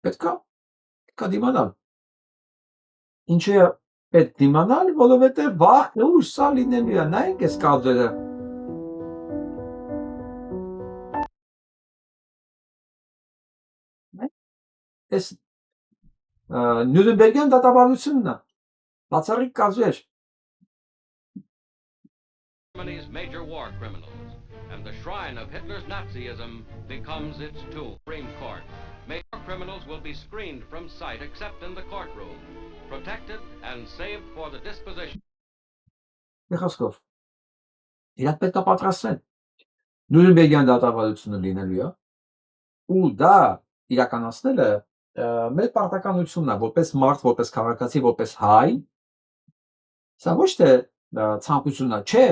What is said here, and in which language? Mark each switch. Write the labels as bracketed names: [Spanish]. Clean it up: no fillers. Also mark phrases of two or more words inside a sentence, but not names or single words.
[Armenian] պետքա դիմանալ։ Ինչի է պետք դիմանալ, որովհետև վաղ ուշ սա լինելու է, նայեք այս կադրերը։ Այս Նյուրնբերգյան դատավարությունն է, բացառիկ կազեր։ [English] Germany's major war criminals, and the shrine of Hitler's Nazism becomes its tool. Supreme Court. Major criminals will be screened from sight except in the courtroom, protected and saved for the disposition. [Armenian] Խոսքով իրանք պետք է պատրաստվեն Նյուրնբերգյան դատավարությունը լինելու է, ու դա իրականացնելը մեր պարտականությունն է, որպես մարդ, որպես քաղաքացի, որպես հայ, սա ոչ թե ցանկությունն է, չէ,